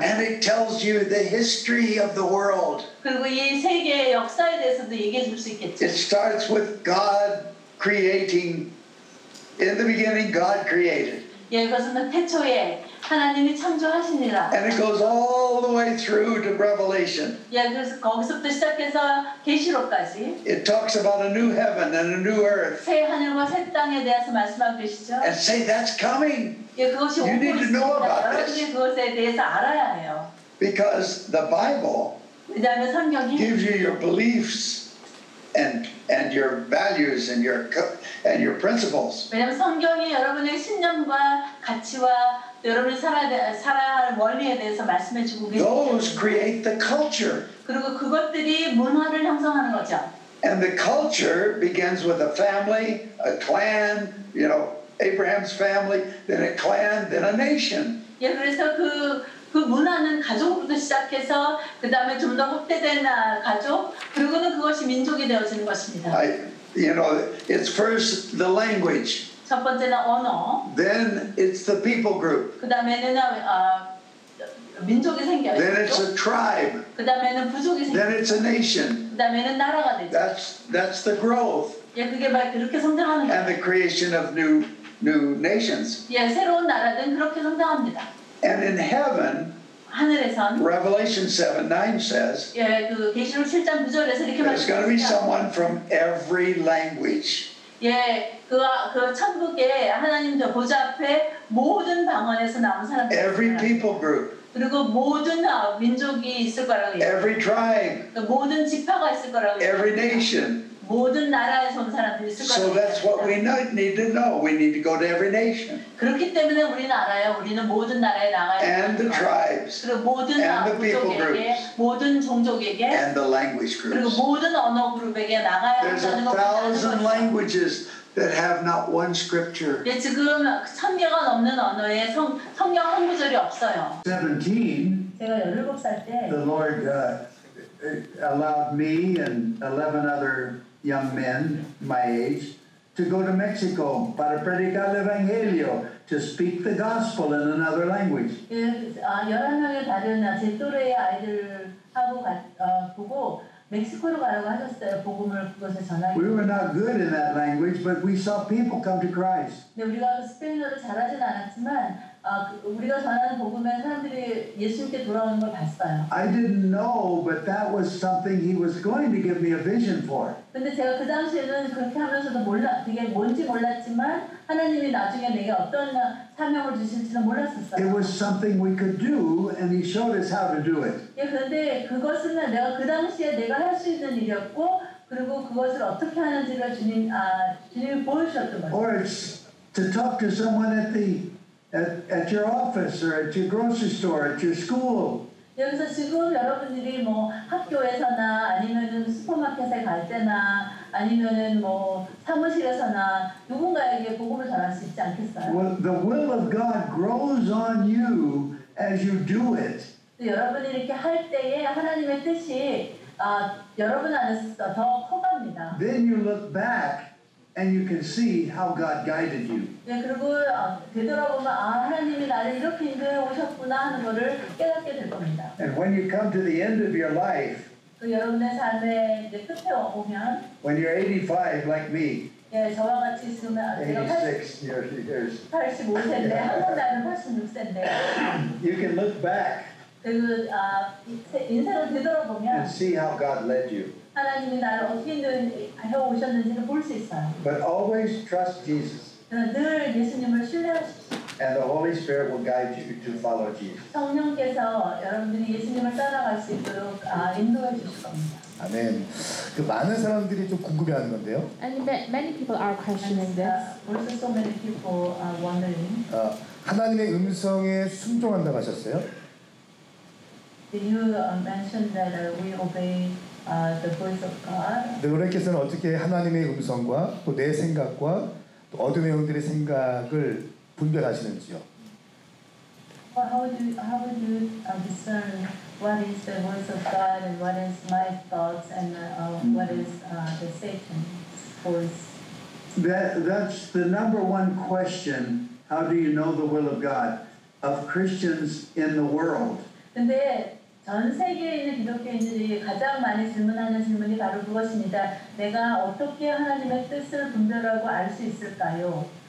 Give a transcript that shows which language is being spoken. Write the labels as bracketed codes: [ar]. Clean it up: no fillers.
[en] And it tells you the history of the world. [ko] 그리고 이 세계의 역사에 대해서도 얘기해 줄 수 있겠죠. [en] It starts with God creating. In the beginning, God created. [ko] 예, 그것은 태초에 하나님이 창조하시니라. [en] And it goes all the way through to Revelation. [ko] 예, 그래서 거기서부터 시작해서 계시록까지. [en] It talks about a new heaven and a new earth. [ko] 새 하늘과 새 땅에 대해서 말씀하고 계시죠. [en] And say that's coming. [ko] 예, 그것이 오고 [en] You need to [ko] 있습니다. [en] know about [ko] 여러분이 그것에 대해서 알아야 해요. [en] Because the Bible [ko] 왜냐하면 성경이 [en] gives you your beliefs and your values and your principles. [ko] 왜냐하면 성경이 여러분의 신념과 가치와 여러분이 살아야 할 원리에 대해서 말씀해주고 계십니다. [en] Those create the culture. [ko] 그리고 그것들이 문화를 형성하는 거죠. [en] And the culture begins with a family, a clan, Abraham's family, then a clan, then a nation. [ko] 예, 그래서 그 문화는 가족부터 시작해서 그 다음에 좀 더 확대된 가족, 그리고는 그것이 민족이 되어지는 것입니다. [en] It's first the language. [ko] 첫 번째는 언어. [en] Then it's the people group. [ko] 그 다음에는 민족이 생겨요. [en] Then it's a tribe. [ko] 그 다음에는 부족이 생겨요. [en] Then it's a nation. [ko] 그 다음에는 나라가 되죠. [en] That's the growth. [ko] 예, 그게 막 그렇게 성장하는 거예요. [en] And the creation of new nations. [ko] 예, 새로운 나라는 그렇게 성장합니다. [en] And in heaven, [ko] 하늘에선 [en] Revelation 7:9 says, [ko] 예, 그 계시록 7장 9절에서 이렇게 [en] there's going to be [ko] 말씀하시죠. [en] someone from every language. [ko] 예, 그 천국에 하나님 보좌 앞에 모든 방언에서 나온 사람들, [en] Every people group. [ko] 그리고 모든 민족이 있을 거라고 얘기해요. [en] Every tribe. [ko] 모든 지파가 있을 거라고 [en] Every [ko] 얘기해요. [en] nation. [ko] 모든 나라에서 온 사람들이 있을 [en] So that's what we [ko] 얘기해요. [en] need to know. We need to go to every nation. [ko] 그렇기 때문에 우리는 알아요. 우리는 모든 나라에 나가야 [en] And the tribes. [ko] 그리고 모든 [en] And the people [ko] 민족에게, 모든 종족에게, [en] And the language [ko] 그리고 [en] groups. [ko] 모든 언어 그룹에게 나가야 [en] There's [ko] 한다는 [en] 1,000 [ko] 것입니다. [en] languages that have not one scripture. [ko] 예, 지금 1000개가 넘는 언어에 성경 한 구절이 없어요. [en] 17. [ko] 제가 17살 때 [en] The Lord allowed me and 11 other young men my age to go to Mexico [es] para predicar el evangelio, [en] to speak the gospel in another language. [ko] 11명의 다른 제 또래의 아이들하고 보고 멕시코로 가라고 하셨어요. 복음을 그것에 전하기. [en] We were not good in that language, but we saw people come to Christ. [ko] 근데 우리가 스페인어를 잘하진 않았지만 우리가 전하는 복음에 사람들이 예수님께 돌아오는 걸 봤어요. [en] I didn't know, but that was something He was going to give me a vision for. [ko] 근데 제가 그 당시에는 그렇게 하면서도 그게 뭔지 몰랐지만 하나님이 나중에 내게 어떤 사명을 주실지는 몰랐었어요. [en] It was something we could do, and He showed us how to do it. [ko] 예, 그런데 그것은 내가 그 당시에 내가 할 수 있는 일이었고, 그리고 그것을 어떻게 하는지를 주님이 보여주셨던 거죠. [en] Or it's to talk to someone at your office or at your grocery store, at your school. [ko] 여기서 지금 여러분들이 뭐 학교에서나 아니면은 슈퍼마켓에 갈 때나 아니면은 뭐 사무실에서나 누군가에게 복음을 전할 수 있지 않겠어요? [en] Well, the will of God grows on you as you do it. [ko] 여러분이 이렇게 할 때에 하나님의 뜻이 여러분 안에서 더 커갑니다. [en] Then you look back and you can see how God guided you. [ko] 네, 그리고 되돌아보면 하나님이 나를 이렇게 인도해 오셨구나 하는 것을 깨닫게 될 겁니다. [en] And when you come to the end of your life, [ko] 그 여러분의 삶의 이제 끝에 오면, [en] when you're 85 like me, [ko] 예, 저와 같이 있으면 제가 [en] 86 years, [ko] 85세인데 한국 나이는 86세인데, [en] you can look back [ko] 그리고 인생을 되돌아보면 [en] and see how God led you. [ko] 하나님이 나를 어떻게 해오셨는지를 볼 수 있어요. [en] But always trust Jesus, [ko] 늘 예수님을 신뢰하십시오. [en] and the Holy Spirit will guide you to follow Jesus. [ko] 성령께서 여러분들이 예수님을 따라갈 수 있도록 인도해 주실 겁니다. 아멘. 그 많은 사람들이 좀 궁금해하는 건데요. [en] And many people are questioning this. Also, so many people are wondering. [ko] 하나님의 음성에 순종한다고 하셨어요? [en] You mentioned that we obey the voice of God. [ko] 여러분께서는 어떻게 하나님의 음성과 또 내 생각과 또 어둠의 영들의 생각을 분별하시는지요? [en] How would you discern what is the voice of God and what is my thoughts and what is the Satan's voice? That's the number one question. How do you know the will of God of Christians in the world? [ko] 근데 전 세계에 있는 기독교인들이 가장 많이 질문하는 질문이 바로 그것입니다. 내가 어떻게 하나님의 뜻을 분별하고 알 수 있을까요?